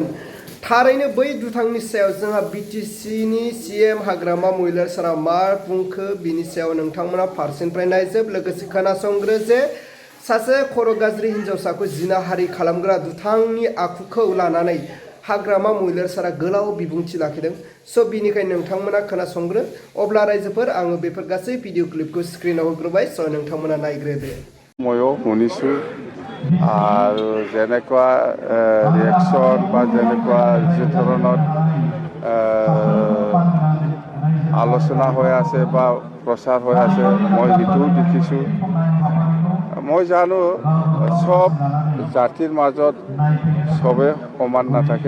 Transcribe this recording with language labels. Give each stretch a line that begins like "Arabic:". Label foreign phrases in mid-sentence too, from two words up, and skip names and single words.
Bodo: थारैनो बै दुथांनि सायाव जोंहा BTCनि CM हाग्रामा महिलारिया मा बुंखो बिनि सायाव नोंथांमोना फारसेनिफ्राय नायजोब लोगोसे खोनासंग्रो जे सासे खर' गाज्रि हिन्जावसाखौ जिनाहारि खालामग्रा दुथांनि आखुखौ लानानै हाग्रामा महिलारिया गोलाव बिबुंथि लाखिदों। स' बिनिखायनो नोंथांमोना खोनासंग्रो। अब्ला रायजोफोर आङो बेफोर गासै
English: video clipखौ
Bodo: स्क्रिनाव होग्रोबाय। स' नोंथांमोना नायग्रोदो।
Assamese: ময়ো শুনিছোঁ আৰু যেনেকুৱা ৰিয়েকশ্যন বা যেনেকুৱা যি ধৰণৰ আলোচনা হৈ আছে বা প্ৰচাৰ হৈ আছে মই সেইটোও দেখিছোঁ। মই জানো চব জাতিৰ মাজত চবে সমান নাথাকে।